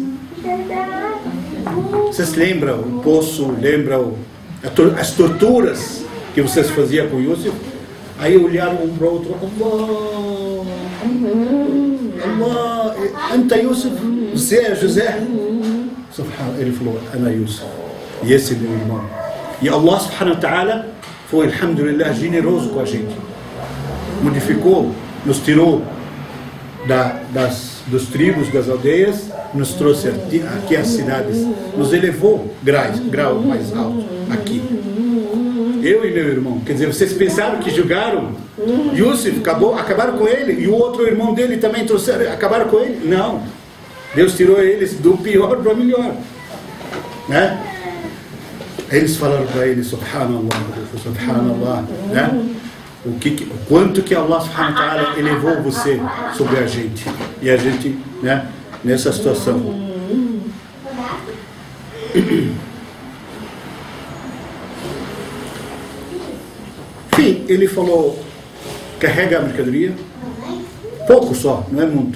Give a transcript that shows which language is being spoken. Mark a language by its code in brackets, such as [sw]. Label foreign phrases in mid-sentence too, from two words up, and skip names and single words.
[pt] Vocês lembram o poço, lembram as torturas que vocês faziam com Yusuf? Aí olharam um para o outro, [ar] الله، أنت يوسف, [pt] você é José? Ele falou, ana Yusuf, e esse é meu irmão. E Allah [ar] سبحانه وتعالى [pt] foi, alhamdulillah, generoso com a gente. Modificou, nos tirou dos tribos, das aldeias, nos trouxe aqui às cidades, nos elevou grau mais alto aqui. Eu e meu irmão, quer dizer, vocês pensaram que julgaram Yusuf, acabaram com ele, e o outro irmão dele também acabaram com ele? Não, Deus tirou eles do pior para o melhor, né? Eles falaram para ele, [ar] سبحان الله، سبحان الله, [pt] né? O quanto que Allah [ar] سبحانه وتعالى [pt] elevou você sobre a gente, e a gente, né, nessa situação. Enfim, ele falou, carrega a mercadoria, pouco só, não é muito.